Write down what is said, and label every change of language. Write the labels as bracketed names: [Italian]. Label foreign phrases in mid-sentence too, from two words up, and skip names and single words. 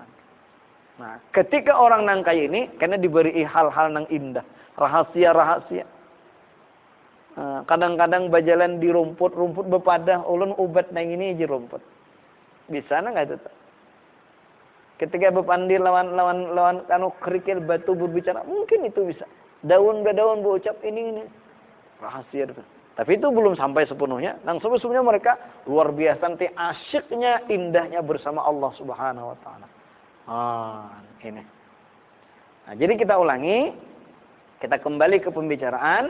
[Banjar] Nah, ketika orang nang kaya ini karena diberi hal-hal nang indah, rahasia-rahasia. Kadang-kadang berjalan di rumput bepadah ulun ubat nang ini aja rumput. Bisa enggak itu? Ketika bepandir lawan kanu kerikil batu berbicara, mungkin itu bisa. Daun berucap ini rahasia itu. Tapi itu belum sampai sepenuhnya. Nang sebelumnya mereka luar biasa nanti asyiknya, indahnya bersama Allah [Arabic] سبحانه وتعالى. [Banjar] Ini. Nah, jadi kita ulangi, kita kembali ke pembicaraan.